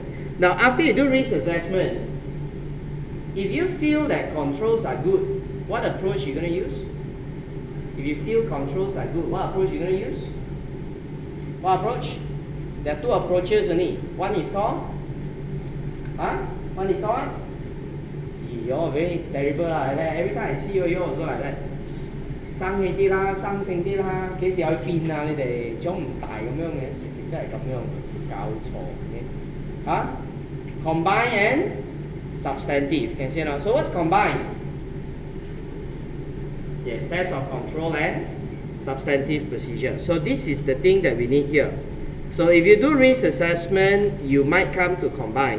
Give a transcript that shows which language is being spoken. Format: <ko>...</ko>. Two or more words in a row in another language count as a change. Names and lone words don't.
<en>Now after you do risk assessment, if you feel that controls are good, what approach you're going to use? If you feel controls are good, what approach you're going to use? What approach? There are 2 approaches only. One is called? One is called what? You're very terrible lah. Every time I see you, you're also like that.</en> <yue>生氣啲啦，生性啲啦，幾時有變啊？你哋長唔大咁樣嘅，成日都係咁樣，搞錯嘅。</yue> <en>Combine and substantive. Can you see now? So what's combine? Yes, test of control and substantive procedure. So this is the thing that we need here. So if you do risk assessment, you might come to combine.</en>